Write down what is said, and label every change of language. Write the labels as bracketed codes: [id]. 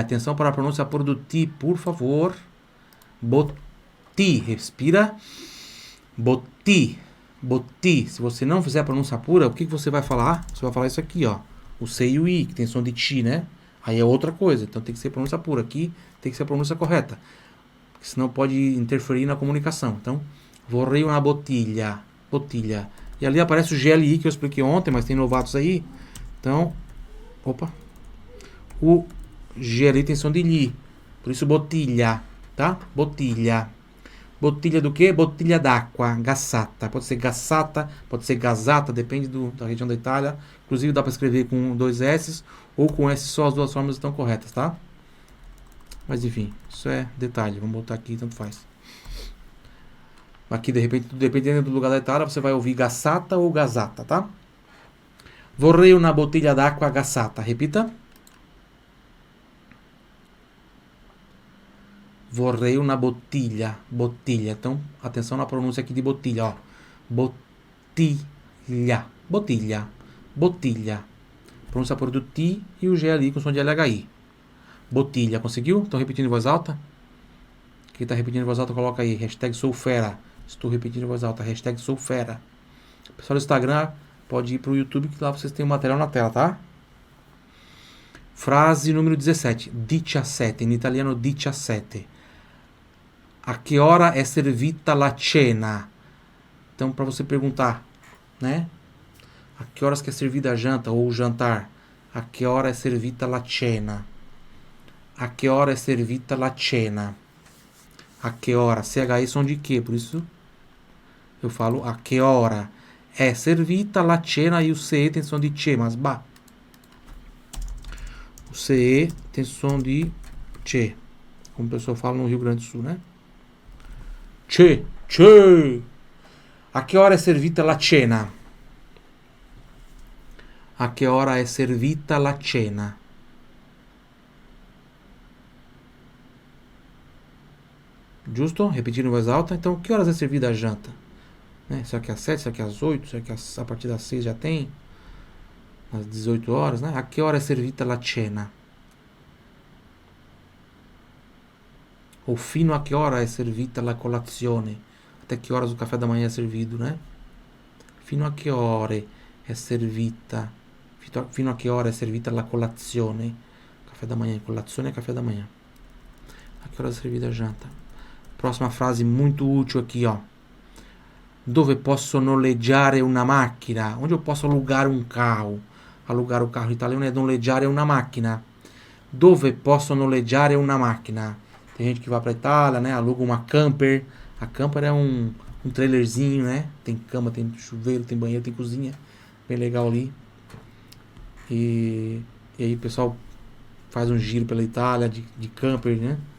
[pt] Atenção para a pronúncia por do ti, por favor. Botti. Respira. Botti. Se você não fizer a pronúncia pura, o que você vai falar? Você vai falar isso aqui, ó. O C e o I, que tem som de ti, né? Aí é outra coisa. Então tem que ser pronúncia pura. Aqui tem que ser a pronúncia correta. Porque senão pode interferir na comunicação. [it] Então, vorrei una bottiglia. Bottiglia. [pt] E ali aparece o GLI que eu expliquei ontem, mas tem novatos aí. Então, opa. O GLI tem som de li. Por isso bottiglia, tá? Bottiglia. Bottiglia do quê? [it] Bottiglia d'acqua, gassata. [pt] Pode ser gassata, pode ser gasata, depende da região da Itália. Inclusive dá para escrever com 2 S ou com S só, as 2 formas estão corretas, tá? Mas enfim, isso é detalhe. Vamos botar aqui, tanto faz. Aqui, de repente, dependendo do lugar da Itália, você vai ouvir gassata ou gasata, tá? [it] Vorrei una bottiglia d'acqua gassata. [pt] Repita. [it] Vorrei una bottiglia. Bottiglia. [pt] Então, atenção na pronúncia aqui de bottiglia, ó. [it] Bottiglia. Bottiglia. Bottiglia. [pt] Pronúncia por do T e o G ali com som de LHI. Bottiglia. Conseguiu? Estão repetindo em voz alta? Quem está repetindo em voz alta, coloca aí. Hashtag sou fera. Estou repetindo em voz alta. Hashtag sou fera. Pessoal do Instagram, pode ir para o YouTube, que lá vocês têm o material na tela, tá? Frase número 17. 17, in italiano 17. [it] A che ora è servita la cena? [pt] Então, para você perguntar, né? A que horas que é servida a janta ou o jantar? [it] A che ora è servita la cena? A che ora è servita la cena? [pt] A che ora? CHI som de quê? Por isso eu falo [it] a che ora è servita la cena [pt] e o CE tem som de che, mas bah. O CE tem som de che, como o pessoal fala no Rio Grande do Sul, né? [it] Che, che. A che ora è servita la cena? A che ora è servita la cena? [pt] Justo? Repetindo em voz alta. Então, que horas é servida a janta? Né? Será que é às 7? Será que é às 8? Será que a partir das 6 já tem? Às 18 horas, né? [it] A che ora è servita la cena? Ou fino a che ora è servita la colazione? [pt] Até que horas o café da manhã é servido, né? [it] Fino a che ore è servita? Fino a che ora è servita la colazione? [pt] Café da manhã, colazione é café da manhã. [it] A che ora [pt] é servida a janta? Próxima frase muito útil aqui, ó. [it] Dove posso noleggiare una macchina? [pt] Onde eu posso alugar um carro? Alugar o carro italiano é [it] noleggiare una macchina. Dove posso noleggiare una macchina? [pt] Tem gente que vai pra Itália, né? Aluga uma camper. A camper é um trailerzinho, né? Tem cama, tem chuveiro, tem banheiro, tem cozinha. Bem legal ali. E aí o pessoal faz um giro pela Itália de camper, né?